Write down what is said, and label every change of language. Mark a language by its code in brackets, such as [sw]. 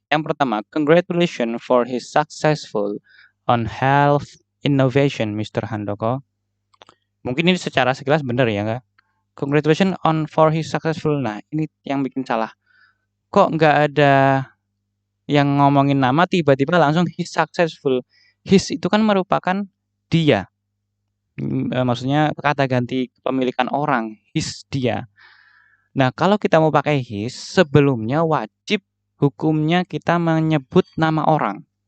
[en] Yang pertama, congratulations for his successful on health innovation, Mr. Handoko. [id] Mungkin ini secara sekilas benar ya nggak? [en] Congratulations on for his successful. [id] Nah, ini yang bikin salah. Kok nggak ada yang ngomongin nama tiba-tiba langsung his successful. His itu kan merupakan dia. Maksudnya kata ganti kepemilikan orang, his dia. Nah, kalau kita mau pakai his, sebelumnya wajib hukumnya kita menyebut nama orang.